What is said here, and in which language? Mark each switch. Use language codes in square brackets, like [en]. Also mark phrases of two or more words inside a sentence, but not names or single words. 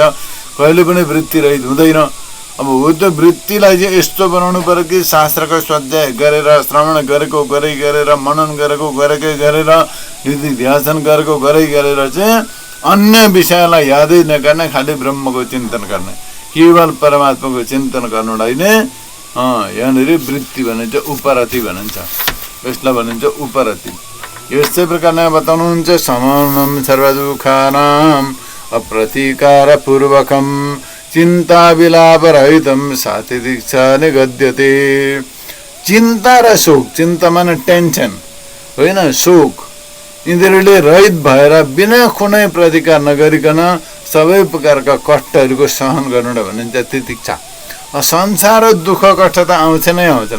[ne] कहिले पनि वृत्ति रहित हुँदैन। अब हो त्यो वृत्तिलाई चाहिँ यस्तो बनाउनु पर्यो कि शास्त्रको स्वाध्याय गरेर, श्रवण गरेको गरेर, मनन गरेको गरेर, निधिध्यासन गरेको गरेर चाहिँ अन्य विषयलाई यादै नगर्ने, खालि ब्रह्मको चिन्तन गर्ने, केवल परमात्माको चिन्तन गर्नुलाई नै यहाँनिर वृत्ति भनिन्छ, उपरति भनिन्छ। यसलाई भनिन्छ उपरति। यस्तै प्रकारले बताउनुहुन्छ [sa] समम सर्वदुःखानां अप्रतीकार पूर्वकम चिन्ता विलाप रहितम साथी दीक्षा निगद्यते। [ne] चिन्ता र शोक, चिन्ता माने टेन्सन होइन, शोक, यिनीहरूले रहित भएर बिना कुनै प्रतिकार नगरिकन सबै प्रकारका कष्टहरूको सहन गर्नुलाई भनिन्छ तितिक्षा। संसार दुःख कष्ट त आउँछ नै आउँछन्।